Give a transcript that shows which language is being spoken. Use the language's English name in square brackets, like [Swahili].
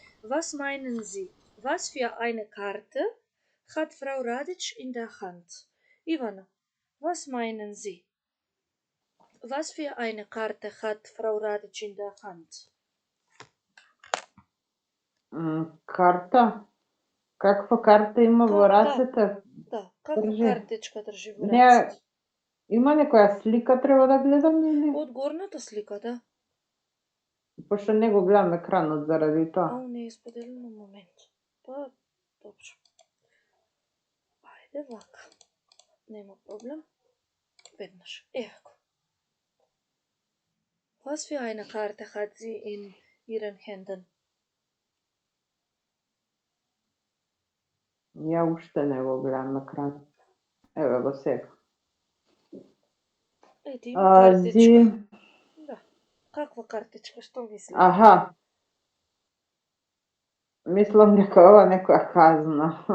[German] Was meinen Sie? Was für eine Karte hat Frau Radic in der Hand? Ivana, was meinen Sie? Was für eine Karte hat Frau Radic in der Hand? [Macedonian] Карта? Каква карта има во рацете? Да, каква Држи. картичка држи во Не, рацете? има некоја слика треба да гледам или? Од горната слика, да. Пошто не го гледам екранот заради тоа. Ау, не е споделено момент. Па, добро. Ајде вака. Нема проблем. Веднаш. Ево го. [German] Was für eine Karte hat sie in ihren Händen? [Macedonian] Ја уште не го гледам екранот. Еве го сега. Ети има картичка. Зи... Да. Каква картичка? Што мислиш? Аха. Мислам дека ова некоја казна.